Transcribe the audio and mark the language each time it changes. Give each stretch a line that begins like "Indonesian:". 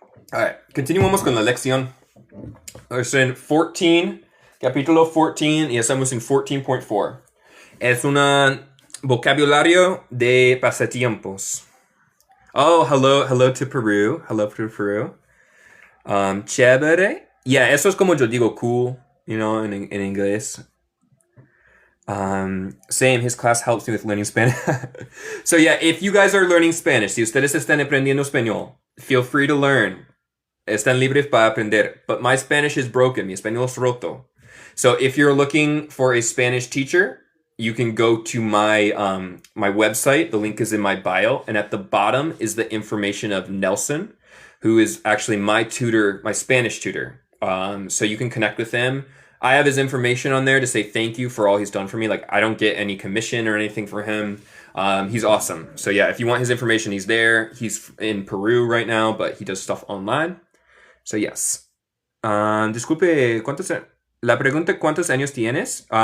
Spanish: Alright, continuamos con la lección. Es en 14, capítulo 14, y estamos en 14.4. Es un vocabulario de pasatiempos.
English: Oh, hello to Peru. Hello to Peru. Chévere.
Spanish: Yeah, eso es como yo digo cool, in inglés.
English: Same, his class helps me with learning Spanish. So yeah, if you guys are learning Spanish,
Spanish: si ustedes están aprendiendo español,
English: feel free to learn.
Spanish: Están libres para aprender.
English: But my Spanish is broken.
Spanish: Mi español es roto.
English: So if you're looking for a Spanish teacher, you can go to my my website. The link is in my bio, and at the bottom is the information of Nelson, who is actually my tutor, my Spanish tutor. So you can connect with him. I have his information on there to say thank you for all he's done for me. Like, I don't get any commission or anything for him. He's awesome. So yeah, if you want his information, he's there. He's in Peru right now, but he does stuff online. So yes.
Spanish: Disculpe, la pregunta, ¿cuántos años tienes?